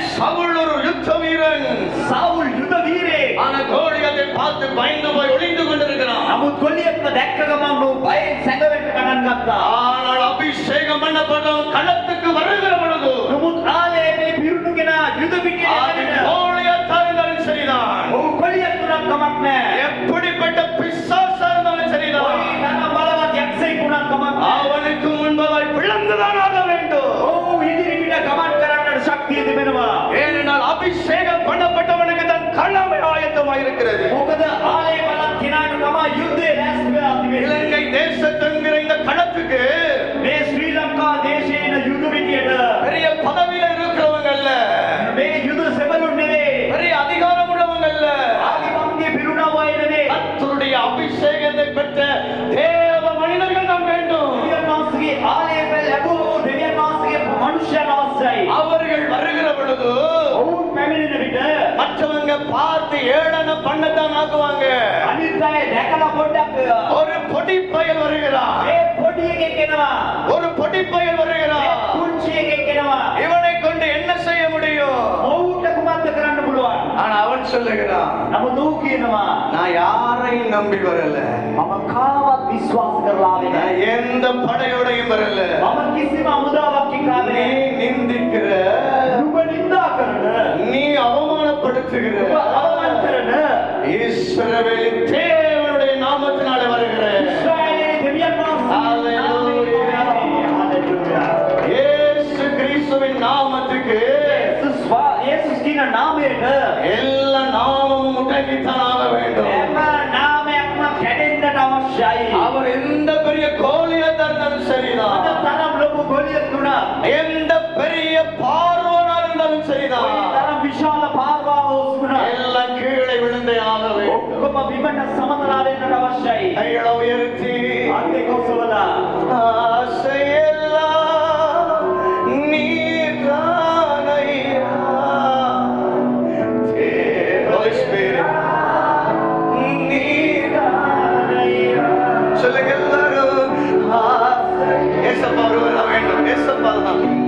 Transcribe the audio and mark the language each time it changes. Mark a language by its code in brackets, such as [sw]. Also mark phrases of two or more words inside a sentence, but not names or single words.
[ta] சவுல் ஒரு யுத்த வீரன். [si] සවුල් යුද වීරයෙක්. [ta] ஆனா கோலியாத்தை பார்த்து பயந்து போய் ஒளிந்து கொண்டிருக்கிறான். [si] නමුත් ගොලියත්ව දැක්ක ගමන් ඔහු බයෙන් සැඟවෙන්න පටන් ගත්තා. [ta] ஆனால் அபிஷேகம் பண்ணப்பட்டவன் களத்துக்கு வருகிற பொழுது [si] නමුත් ආලයේ පිරුණු කෙනා යුද පිටියේ [ta] அது [si] යන්න. [ta] கோலியாத்தா இருந்தாலும் சரிதான், [si] ඔහු ගොලියත් උනත් කමක් නැහැ. [ta] எப்படிப்பட்ட பிசாசா இருந்தாலும் சரிதான், [si] ඔහු තරම් බලවත් යක්ෂයෙක් උනත් කමක් නැහැ. [ta] அவனுக்கு முன்பதாய் பிளந்துதான் ஆக வேண்டும். [si] ඔහු ඉදිරි පිට ගමන් කරන්නට ශක්තිය තිබෙනවා. [ta] ஏனென்றால் அபிஷேகம் பண்ணப்பட்டவனுக்கு தன் களமே ஆயத்தமாக இருக்கிறது. [si] මොකද ආලයේ බලත් කෙනාට තමයි යුද්ධේ ලෑස්ති වෙලා තිබෙන්නේ. [ta] இலங்கை தேசத்துங்கிற இந்த களத்துக்கு [si] මේ ශ්‍රී ලංකා දේශයේ ඉන්න යුද පිටියට [ta] பெரிய பதவியில இருக்கிறவங்க அல்ல, [si] මේ යුද සෙබළුන් නෙවෙයි. [ta] பெரிய அதிகாரம் உள்ளவங்க அல்ல, [si] ආධිපත්‍ය පිරුණා අය නෙවෙයි. [ta] கர்த்தருடைய அபிஷேகத்தை பெற்ற தேவ மனிதர்கள் தான் வேண்டும். [si] දෙවියන් වහන්සේගේ ආලයට ලැබුණු දෙවියන් වහන්සේගේ මනුෂ්‍යයන් අවශ්‍යයි. [ta] அவர்கள் வருகிற பொழுது [si] ඔවුන් පැමිණෙන විට [ta] மற்றவங்க பார்த்து ஏளன பண்ணத்தான் ஆக்குவாங்க. [si] අනිත් අය දැකලා පොඩ්ඩක් [ta] ஒரு பொடி பயல் வருகிறார், [si] මේ පොඩි එකෙක් එනවා. [ta] ஒரு பொடி பயல் வருகிறார். [si] පුංචි එකෙක් එනවා. [ta] இவனை கொண்டு என்ன செய்ய முடியும்? [si] ඔවුන්ට කුමක්ද කරන්න පුළුවන්? [ta] ஆனா அவன் சொல்லுகிறான், [si] නමුත් ඔහු කියනවා [ta] நான் யாரையும் நம்பி வரல, [si] මම කාවත් විශ්වාස කරලා ආවේ [ta] நான் [si] නැහැ. [ta] எந்த படையோடையும் வரல. [si] මම කිසිම අමුදාවක් එක්කාවේ [ta] நீ [si] නැහැ. [ta] நிந்திக்கிற, [si] නුඹ නින්දා කරන, [ta] நீ அவமானப்படுத்துகிற [si] නුඹ අවමාන කරන [ta] இஸ்ரவேலின் தேவனுடைய நாமத்தினாலே வருகிற [si] ඊශ්‍රායලයේ දෙවියන් වහන්සේ හalleluya. [ta] இயேசு கிறிஸ்துவின் நாமத்துக்கு [si] යේසුස් කියන නාමයට [ta] எல்லா நாமமும் முடங்கித்தான் ஆக வேண்டும். [si] හැම නාමයක්ම කැඩෙන්නට අවශ්‍යයි. [ta] அவர் எந்த பெரிய கோலியத்தா இருந்தாலும் சரிதான், [si] අද තරම් ලොකු ගොලියෙක් වුණා. [ta] எந்த பெரிய பார்வோனா இருந்தாலும் சரிதான், [si] තරම් විශාල පාරවාව වුණා. [ta] எல்லாம் கீழே விழுந்தே ஆக வேண்டும். [si] ඔක්කොම බිමට සමතලා වෙන්නට අවශ්‍යයි. [ta] கைகளை உயர்த்தி [si] අන්තේ කොසවලා [ta] ஆசையெல்லாம் நீர்தானையா. [en] Holy Spirit, [ta] நீர்தானையா. சொல்லுங்க எல்லாரும், ஏசப்பா ஒருவர் தான் வேண்டும், ஏசப்பா தான்.